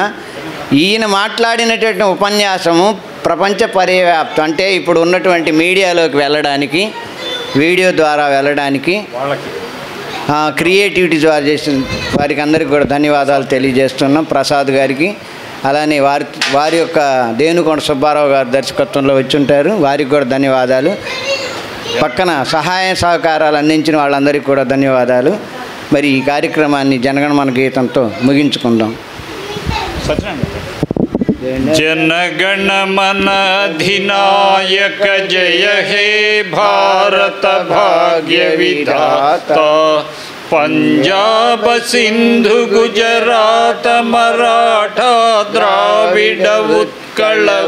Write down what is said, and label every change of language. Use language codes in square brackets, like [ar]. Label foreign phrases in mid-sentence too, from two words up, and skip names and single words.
[te] ఈయన మాట్లాడినటువంటి ఉపన్యాసము ప్రపంచ పర్యాప్తం, అంటే ఇప్పుడు ఉన్నటువంటి మీడియాలోకి వెళ్ళడానికి, వీడియో ద్వారా వెళ్ళడానికి, క్రియేటివిటీ ద్వారా చేసిన వారికి అందరికీ కూడా ధన్యవాదాలు తెలియజేస్తున్నాం. ప్రసాద్ గారికి, అలానే వారి యొక్క దేనుకొండ సుబ్బారావు గారు దర్శకత్వంలో వచ్చి ఉంటారు, వారికి కూడా ధన్యవాదాలు. పక్కన సహాయ సహకారాలు అందించిన వాళ్ళందరికీ కూడా ధన్యవాదాలు. మరి ఈ కార్యక్రమాన్ని జనగణమన గీతంతో ముగించుకుందాం. [bn] জনগণমন অধিনায়ক জয় হে ভারত ভাগ্য বিধাতা পাঞ্জাব সিন্ধু গুজরাট মারাঠা দ্রাবিড় উৎকল